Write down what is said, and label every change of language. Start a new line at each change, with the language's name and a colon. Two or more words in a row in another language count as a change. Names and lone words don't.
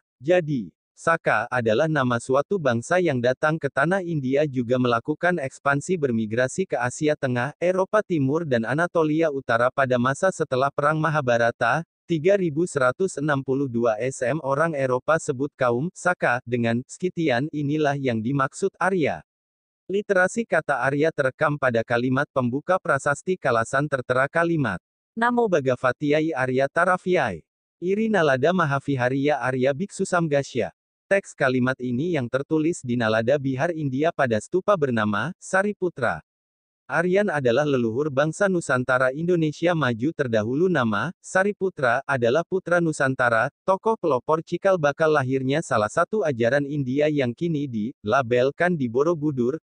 Indonesian: Jadi, Saka adalah nama suatu bangsa yang datang ke tanah India juga melakukan ekspansi bermigrasi ke Asia Tengah, Eropa Timur dan Anatolia Utara pada masa setelah Perang Mahabharata. 3162 SM orang Eropa sebut kaum Saka dengan Scythian, inilah yang dimaksud Arya. Literasi kata Arya terekam pada kalimat pembuka prasasti Kalasan tertera kalimat
Sanskrit: Namo Bhagavatyai Arya Taravyai. Iri Nalada Mahavihariya Arya Biksu Samgasya.
Indonesian: Teks kalimat ini yang tertulis di Nalada Bihar India pada stupa bernama Sariputra. Aryan adalah leluhur bangsa Nusantara Indonesia maju terdahulu. Nama Sariputra adalah putra Nusantara, tokoh pelopor cikal bakal lahirnya salah satu ajaran India yang kini dilabelkan di Borobudur.